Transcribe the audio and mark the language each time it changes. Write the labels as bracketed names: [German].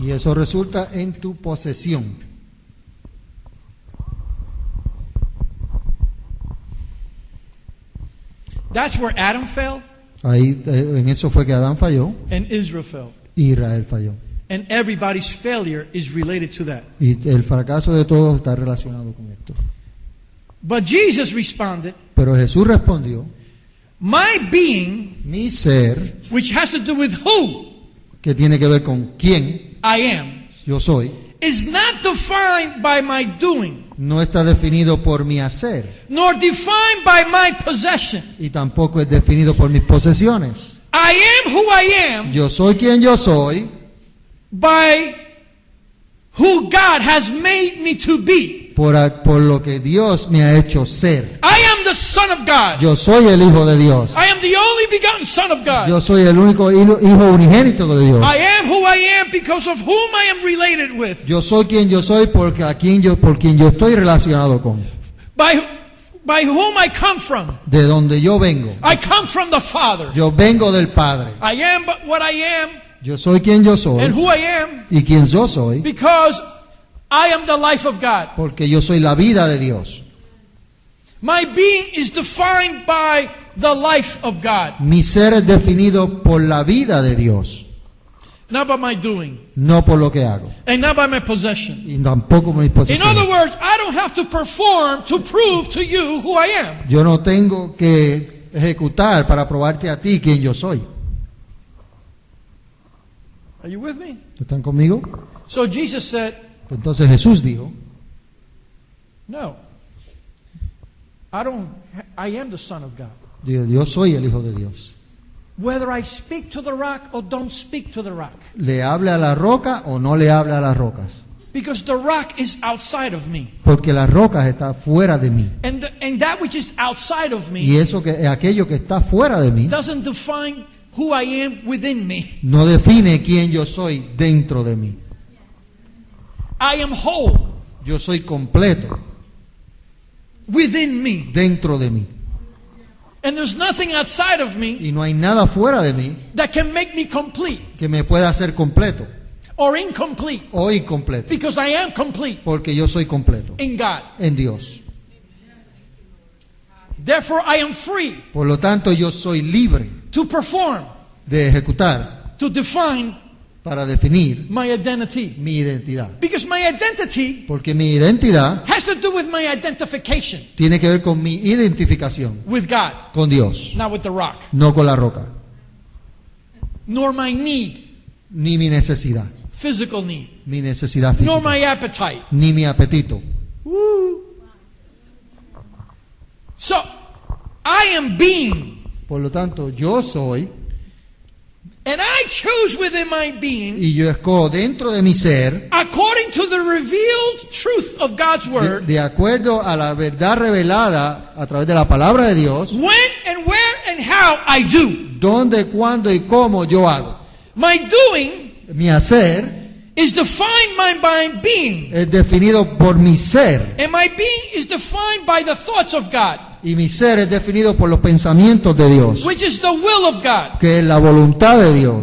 [Spanish] eso resulta en tu posesión. [English] That's where Adam fell [Spanish] Ahí en eso fue que Adán falló [English] and Israel fell. [Spanish] y Israel falló. [English] And everybody's failure is related to that. [Spanish] Y el fracaso de todos está relacionado con esto. [English] But Jesus responded, [Spanish] Pero Jesús respondió, [English] my being, [Spanish] mi ser, [English] which has to do with who [Spanish] que tiene que ver con quién [English] I am, [Spanish] yo soy, [English] is not defined by my doing, [Spanish] no está definido por mi hacer [English] nor defined by my possession. [Spanish] y tampoco es definido por mis posesiones. [English] I am who I am [Spanish] Yo soy quien yo soy [English] by who God has made me to be. [Spanish] por lo que Dios me ha hecho ser. [English] I am the Son of God. [Spanish] Yo soy el Hijo de Dios. [English] I am the only begotten Son of God. [Spanish] Yo soy el único hijo unigénito de Dios. [English] I am who I am because of whom I am related with. [Spanish] Yo soy quien yo soy por quien yo estoy relacionado con. [English] By whom I come from. [Spanish] De donde yo vengo. [English] I come from the Father. [Spanish] Yo vengo del Padre. [English] I am but what I am [Spanish] Yo soy quien yo soy [English] and who I am [Spanish] y quien yo soy [English] because I am the life of God. [Spanish] porque yo soy la vida de Dios. [English] My being is defined by the life of God, [Spanish] Mi ser es definido por la vida de Dios, [English] not by my doing, [Spanish] no por lo que hago [English] and not by my possession. [Spanish] y tampoco por mis [English] In other [Spanish] posesiones. [English] words, I don't have to perform to prove to you who I am. [Spanish] Yo no tengo que ejecutar para probarte a ti quién yo soy. [English] Are you with me? [Spanish] ¿Están conmigo? [English] So Jesus said, [Spanish] Entonces Jesús dijo, [English] no, I am the Son of God. [Spanish] yo soy el Hijo de Dios. [English] Whether I speak to the rock or don't speak to the rock. [Spanish] ¿Le habla a la roca o no le habla a las rocas? [English] Because the rock is outside of me. [Spanish] Porque las rocas están fuera de mí. [English] And that which is outside of [Spanish] Y [English] me [Spanish] eso que aquello que está fuera de mí [English] doesn't define who I am within me. [Spanish] no define quién yo soy dentro de mí. [English] I am whole [Spanish] Yo soy completo [English] within me. [Spanish] dentro de mí. [English] And there's nothing outside of me [Spanish] Y no hay nada fuera de mí [English] that can make me complete [Spanish] que me pueda hacer completo [English] or incomplete. [Spanish] o incompleto. [English] Because I am complete [Spanish] Porque yo soy completo [English] in God. [Spanish] en Dios. [English] Therefore, I am free [Spanish] Por lo tanto, yo soy libre [English] to perform, [Spanish] de ejecutar [English] to define [Spanish] para definir [English] my identity. [Spanish] mi identidad. [English] Because my identity [Spanish] Porque mi identidad [English] has to do with my identification [Spanish] tiene que ver con mi identificación [English] with God, [Spanish] con Dios, [English] not with the rock, [Spanish] no con la roca, [English] nor my need, [Spanish] ni mi necesidad, [English] physical need, [Spanish] mi necesidad [English] nor [Spanish] física, [English] my appetite. [Spanish] ni mi apetito. Woo. [English] So, I am being, [Spanish] Por lo tanto, yo soy [English] and I choose within my being, [Spanish] y yo escojo dentro de mi ser, [English] according to the revealed truth of God's word, [Spanish] de acuerdo a la verdad revelada a través de la palabra de Dios, [English] when and where and how I do. [Spanish] dónde, cuándo y cómo yo hago. [English] My doing [Spanish] Mi hacer [English] is defined by my being, [Spanish] es definido por mi ser [English] and my being is defined by the thoughts of God, [Spanish] y mi ser es definido por los pensamientos de Dios, [English] which is the will of God, [Spanish] que es la voluntad de Dios,